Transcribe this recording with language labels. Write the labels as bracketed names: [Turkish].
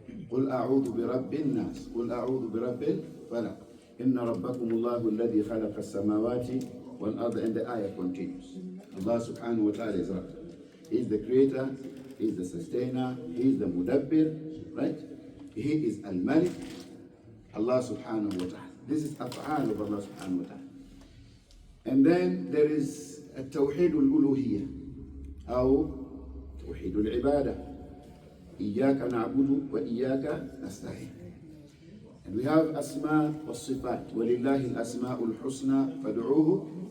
[Arabic] قل أعوذ برب الناس قل أعوذ برب الفلق إن ربكم الله الذي خلق السماوات والأرض. [English] And the ayah continues. Allah subhanahu wa ta'ala is Rabb. He is the creator, He is the sustainer, He is the mudabbir, right? He is Al-Malik, Allah subhanahu wa ta'ala. This is af'al of Allah subhanahu wa ta'ala. And then there is [Arabic] التوحيد الألوهية أو توحيد العبادة. إياك نعبد وإياك نستعين. [English] And we have [Arabic] أسماء والصفات. ولله الأسماء الحسنى فادعوه.